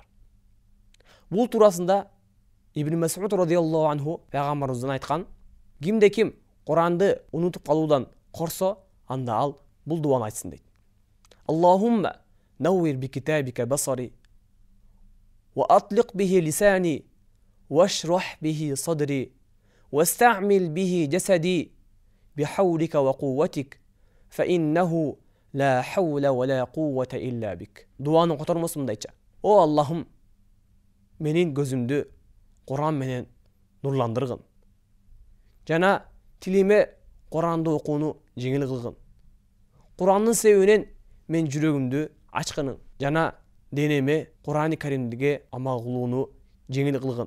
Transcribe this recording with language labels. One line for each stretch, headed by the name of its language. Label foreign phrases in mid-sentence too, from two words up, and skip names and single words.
Kyrgyz: Бул туурасында Ибн Мас'уд
Arabic: رضي الله عنه
Kyrgyz: пайгамбарыбыздан айткан: кимде ким Куранды унутуп калуудан корсо, анда ал бул дуаны айтсын дейт.
Arabic: اللهم نور بكتابك بصري وأطلق به لساني واشرح به صدري واستعمل به جسدي بحولك وقوتك فإنه لا حول ولا قوة إلا بك.
Kyrgyz: Дуанын котормосун мындайча: О Аллахым, менин көзүмдү Куран менен нурландыргын. Жана тилиме Куранды окууну жеңил кылгын. Курандын себебинен мен жүрөгүмдү ачкынын. Жана денеме Куран-ы Каримге амал кылууну жеңил кылгын.